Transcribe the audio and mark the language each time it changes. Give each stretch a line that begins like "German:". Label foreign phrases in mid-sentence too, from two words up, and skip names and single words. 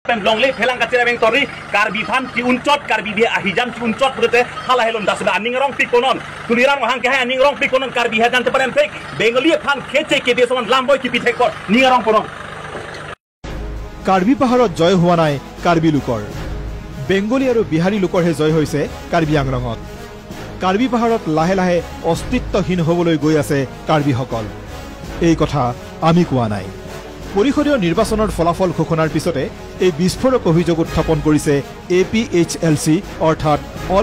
Karbi: Longley Pelang Katereng Tori, Carbifan, Tiunchot, Carbidi, Ahijan, Tiunchot, Halahelon, Das Ningrong Piconon, Tuliran Hanka, Ningrong Piconon, Carbihadan Parentek, Bengali Pan Kete, Kedeson, Lamboy, Kipiteko, Ningrong Poron.
Assamese: কাৰ্বি পাহাৰত জয় হোৱা নাই কাৰ্বি লোকৰ বেংগলী আৰু বিহাৰী লোকৰহে জয় হৈছে কাৰ্বি আংলঙত কাৰ্বি পাহাৰত লাহে লাহে অস্তিত্বহীন হ'বলৈ গৈ আছে কাৰ্বিসকল এই কথা আমি কোৱা নাই পৰিষদীয় নিৰ্বাচনৰ ফলাফল ঘোষণাৰ পিছতে এই বিস্ফোৰক অভিযোগ উত্থাপন কৰিছে APHLC অৰ্থাৎ অল